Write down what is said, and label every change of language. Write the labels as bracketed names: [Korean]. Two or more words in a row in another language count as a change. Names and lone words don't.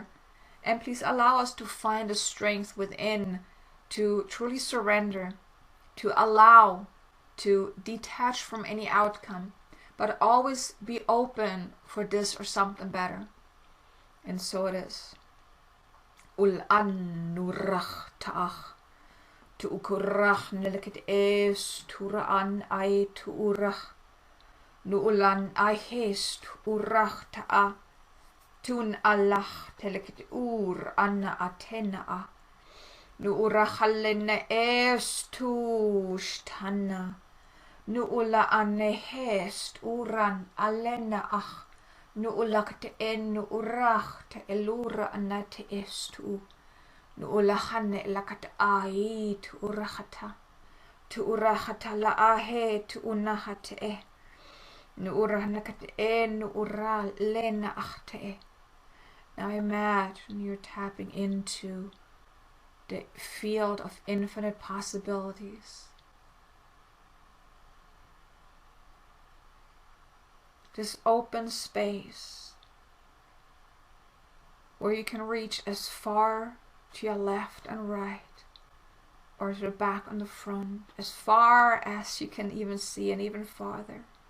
[English] And please allow us to find the strength within to truly surrender, to allow, to detach from any outcome, but always be open for this or something better. And so it is. Ul anurach ta'ach. Tu ukurach neliket es turaan ai tu urach. Nu ulan ai hest urach ta'a. Tun alach teleket ur anna atena a. Nu urachalena es tu shtana. Nu ula ane hest uran alena ach. Nu ulakte en nu urach te elura anna te estu. Nu ulahane lakat ai tu urachata. Tu urachata la ahe tu unahate e. Nu urahanakat e nu ura lena achte e. Now imagine you're tapping into the field of infinite possibilities. This open space where you can reach as far to your left and right, or to the back and the front, as far as you can even see, and even farther.